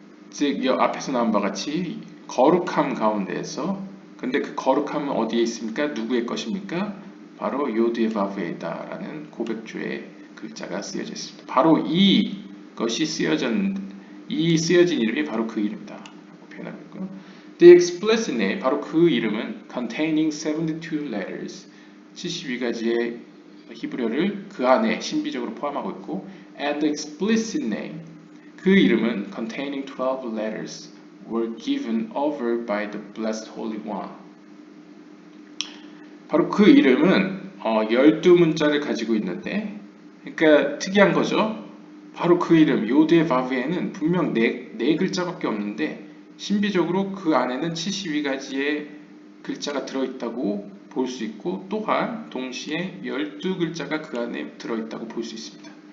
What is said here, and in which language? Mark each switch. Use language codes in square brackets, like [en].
[ko] 즉 앞에서 나온 바와 같이 거룩함 가운데에서, 근데 그 거룩함은 어디에 있습니까? 누구의 것입니까? 바로 요드헤바브에다 라는 고백조의 글자가 쓰여져 있습니다. 바로 이것이 쓰여진 이름이 바로 그 이름이다 라고 표현하고 있고요. [en] The explicit name, [ko] 바로 그 이름은 [en] containing 72 letters, [ko] 72가지의 히브리어를 그 안에 신비적으로 포함하고 있고, [en] and the explicit name, [ko] 그 이름은 [en] containing 12 letters were given over by the blessed Holy One. [ko] 바로 그 이름은 12문자를 가지고 있는데, 그러니까 특이한 거죠. 바로 그 이름 요드헤바브에는 분명 네 글자밖에 없는데 신비적으로 그 안에는 72가지의 글자가 들어있다고 볼 수 있고, 또한 동시에 12글자가 그 안에 들어있다고 볼 수 있습니다.